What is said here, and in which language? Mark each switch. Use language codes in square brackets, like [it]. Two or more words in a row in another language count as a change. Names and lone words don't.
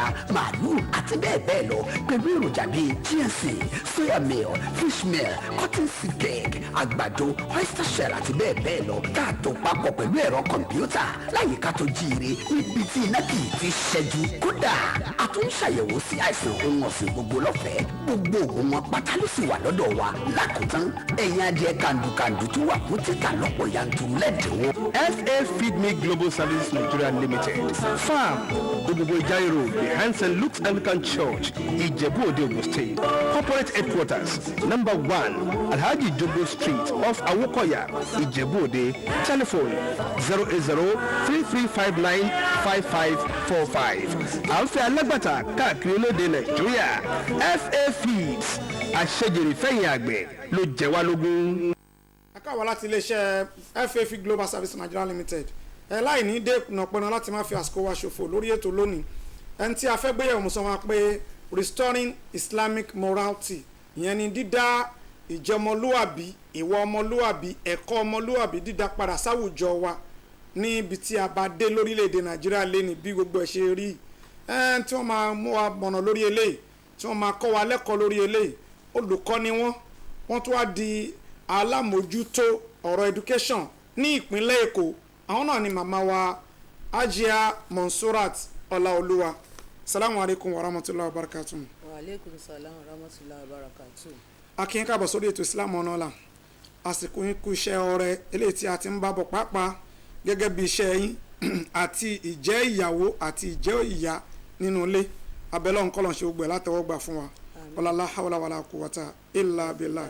[yo] màálù àti bẹ́ẹ̀ bẹ́ẹ̀ lọ pẹ̀lú èròjà bíi [en] ginseng soya meal fish meal cotton seed cake [yo] àgbàdo oyster shell àti bẹ́ẹ̀ bẹ́ẹ̀ lọ káàtó papọ̀ pẹ̀lú ẹ̀rọ kọ̀mpútà láyìíká tó jíire níbi tí iná kì í ti ṣẹ́jú kódà a tún ń ṣàyẹ̀wò sí àìsàn ohun ọ̀sìn gbogbo lọ́fẹ̀ẹ́ gbogbo òògùn wọn pátá ló sì wà lọ́dọ̀ wa lákòótán ẹ̀yin adìẹ kàndùkàndù tó wà fún títà lọ́pọ̀ yanturu lẹ́dínwó. [en] FA Feed Me Global Service Nigeria Limited farm Ogbogo Ijai Road behind St. [yo] Luke's Anglican Church Ijebu Ode Ogun State [en] corporate headquarters [yo] number 1 Alhaji Jogo Street off Awokoya Ijebu Ode telephone 08033595545 àǹfẹ́ alágbàtà káàkiri olóde Nàìjíríà FA Feeds àṣejèrè fẹ̀yìn àgbẹ̀ ló jẹ́ wá lógún. akáwọ̀ láti iléeṣẹ́ FAF Global Service Nigeria Limited láì ní dẹ́kun ọ̀pọ̀nà láti má fi àsìkò wa ṣòfò lórí ètò lónìí ẹni tí a fẹ́ gbéyàwó mú sọ wọn pé [en] restoring Islamic morality [yo] ìyẹn ni dídá ìjọmọlúwàbí ìwà ọmọlúwàbí ẹ̀kọ́ ọmọlúwàbí dídá padà sáwùjọ wa níbi tí a bá dé lórílẹ̀‐èdè Nàìjíríà lẹ́ni bí gbogbo ẹ̀ ṣe rí tí wọ́n máa mú wa mọ̀nà lórí eléyìí tí wọ́n máa kọ́ wa lẹ́kọ̀ọ́ lórí eléyìí olùkọ́ ni wọ́n tún wá di alámòjútó ọ̀rọ̀ education ní ìpínlẹ̀ Èkó àwọn náà ni màmá wa Ajia Monsurat Ọláolúwa. [ar] سلام عليكم ورحمة الله وبركاته. وعليكم السلام ورحمة الله وبركاته. Akin káàbọ̀ sórí ètò Islam ọ̀nà àsìkò yín kú iṣẹ́ ọrẹ eléyìí tí a ti ń bá bọ̀ pàápàá gẹ́gẹ́ bí iṣẹ́ yín àti ìjẹ́ ìyàwó àti ìjẹ́ ìyá nínú ilé abẹ́lẹ́ ọ̀nkọ́lọ̀ ṣe gbogbo ẹ̀ látẹ̀wọ́gbà fún wa لا حول ولا قوة إلا بالله.